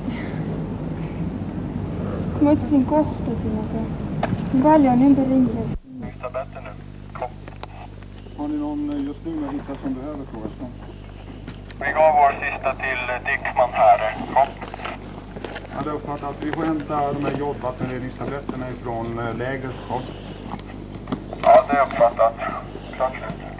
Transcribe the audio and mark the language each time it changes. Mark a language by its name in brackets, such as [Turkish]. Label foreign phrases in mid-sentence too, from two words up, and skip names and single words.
[Estonian] Ma otsisin kohta siin, aga nii palju on ümberringi. [Swedish] Tabletten nu. Kom. Har ni någon just nu jag hittat som behöver frågastan? Vi gav vår sista till Dickman här. Kom. Jag hade uppfattat att vi får hämta de här jodvattenreningstabletterna ifrån lägret. Kom. Ja, det är uppfattat. Klart slut.